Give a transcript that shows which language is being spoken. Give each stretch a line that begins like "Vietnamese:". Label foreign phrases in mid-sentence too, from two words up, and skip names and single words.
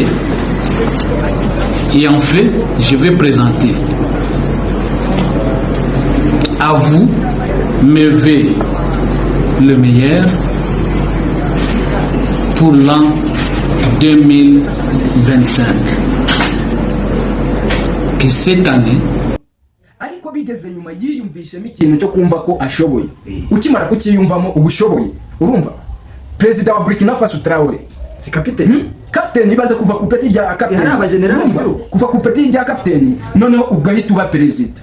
French: Et en fait, je vais présenter à vous mes vœux le meilleur pour l'an 2025. Que cette année,
Kinyarwanda: ariko bigeze nyuma yiyumvishemo ikintu cyo kumva ko ashoboye, ukimara kukiyumvamo ubushoboye. Urumva President wa Burkina Faso Traoré si kapiteni kapiteni ibaze kuva ku peti rya kapiteni, yari abagenerali kuva ku peti rya kapiteni, noneho ugahita uba president,